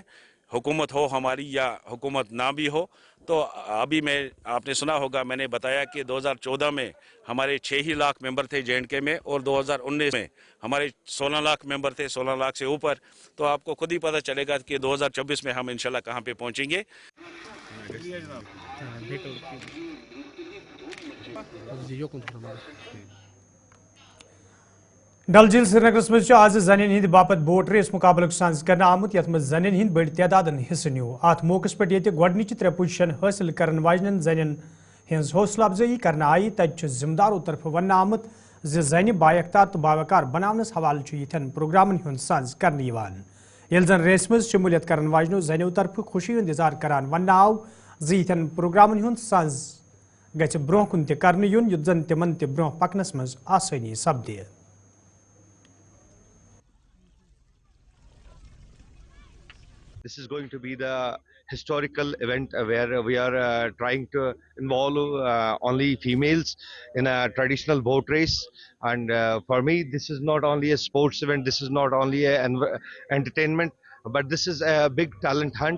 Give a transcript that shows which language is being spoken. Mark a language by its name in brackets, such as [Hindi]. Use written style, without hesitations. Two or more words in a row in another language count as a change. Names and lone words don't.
[Hindi] हुकूमत हो हमारी या हुकूमत ना भी हो, तो अभी आपने सुना होगा, मैंने बताया कि 2014 में हमारे 6 ही लाख मेंबर थे J&K में और 2019 में हमारे 16 लाख मेंबर थे, 16 लाख से ऊपर। तो आपको खुद ही पता चलेगा कि 2024 में हम इंशाल्लाह कहाँ पे पहुँचेंगे। [Kashmiri] डल झील श्रीनगरस मज आज जनिन हिंद बापत [English] boat race [Kashmiri] मुकाबल साज कर आमुत यथ मज जनिन हिंद बड़ तादाद हिस्से न्यू। अत मौके पे ये गोडनिच 3 पोजिशन हासिल करन वाजन जनिन हज हौसला अफजाई करना आई। तत जिम्मेदारों तरफ वन आमुत जन बायख्तार तो बावकार बनावनस हवाल यन प्रोग्रामन हुंद साज करने ये जन रेस मज शमूलियत करन वाजनो जनो तरफ खुशी हुंद इजहार करान वन आव यन प्रोग्रामन हुंद साज गछ ब्रोह कुन त करने युन युत जन तिमन त ब्रोह पकनस मज आसानी सपदे। [English] This is going to be the historical event where we are trying to involve only females in a traditional boat race. And for me, this is not only a sports event, this is not only an entertainment, but this is a big talent hunt.